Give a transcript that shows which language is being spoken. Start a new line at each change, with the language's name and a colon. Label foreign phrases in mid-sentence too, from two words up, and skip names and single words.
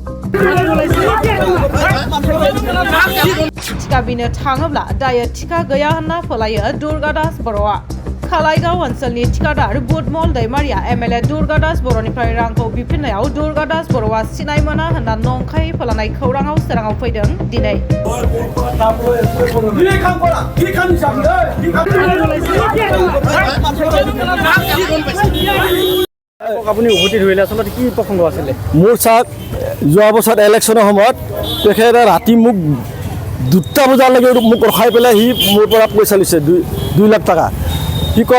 Bodo: थिका बिनो थाङोब्ला दायो थिका गैया होनना फोलायो दुर्गा दास बर'आ खालाइगाव ओनसोलनि थिकादार बुटमल दैमारिया MLA दुर्गा दास बर'निफ्राय रांखौ बिफिननायाव दुर्गा दास बर'आ सिनाय मोना होनना नंखाय फोलानाय खौराङाव सोराङाव फैदों दिनै
Assamese: আপুনি উভতি ধৰিলে আচলতে কি প্ৰসংগ আছিলে মোৰ চাওক যোৱা বছৰ ইলেকশ্যনৰ সময়ত তেখেতে ৰাতি মোক 2টা বজালৈকে মোক ৰখাই পেলাই সি মোৰ পৰা পইচা লৈছে 2 লাখ টকা সি ক'লে